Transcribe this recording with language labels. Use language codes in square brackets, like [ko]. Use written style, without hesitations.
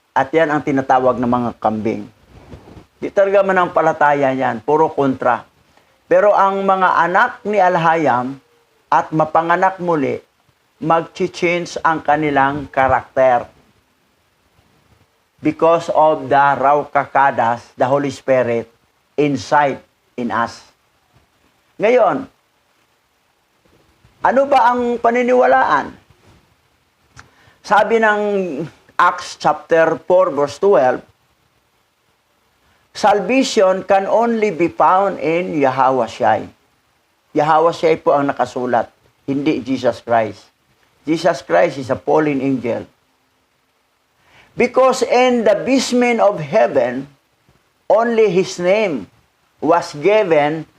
[tl] At yan ang tinatawag ng mga kambing. Di talaga manampalataya yan, puro kontra. Pero ang mga anak ni Alayam at mapanganak muli, mag-change ang kanilang karakter. [en] Because of the raw kakadas, the Holy Spirit, inside in us. [tl] Ngayon, ano ba ang paniniwalaan? Sabi ng [en] Acts chapter 4 verse 12, salvation can only be found in Yahweh. [tl] Yahweh po ang nakasulat, hindi Jesus Christ. [en] Jesus Christ is a fallen angel. Because in the basement of heaven, only His name was given